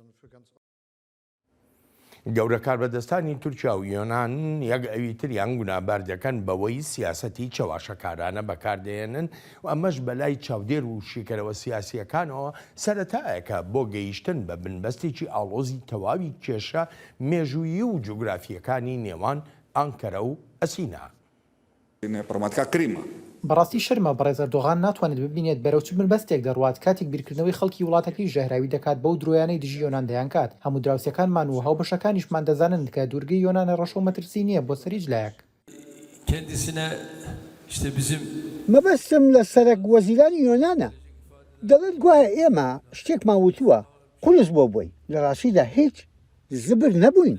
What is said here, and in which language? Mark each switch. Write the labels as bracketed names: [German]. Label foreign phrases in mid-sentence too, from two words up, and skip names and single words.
[Central Kurdish] گەورە کاربەدەستانی تورکیا و یۆنان یەک ئەوی تریان گونابار دەکەن بەوەی سیاسەتی چەواشەکارانە بەکاردێنن و ئەمەش بەلای چاودێر و شیکەرەوە سیاسیەکانەوە سەرەتایەکە بۆ گەیشتن بە بنبەستێکی ئاڵۆزی تەواوی کێشە مێژوویی و جوگرافیەکانی نێوان ئەنکەرە و ئەسینا. [Greek] Είναι πραγματικά κρίμα. [Central Kurdish] بەڕاستی شەرمە بەڕێز ئەردۆغان ناتوانێت ببینێت بەرەو چ بنبەستێک دەڕوات کاتێک بیرکردنەوەی خەڵکی وڵاتەکەی ژەهراوی دەکات بەو درۆیانەی دژی یۆنان دەیان کات. هەموو دراوسەکانمان و هاوبەشەکانیشمان دەزانن کە دوورگەی یۆنانە ڕەشە و مەترسی نییە بۆ سەریج لایەک. مەبەستم لە سەرک وەزیرانی یۆنانە دەڵێت گوایە ئێمە شتێکمان وتووە قولس بۆ بووی لە ڕاستیدا هیچ زبر نەبووین.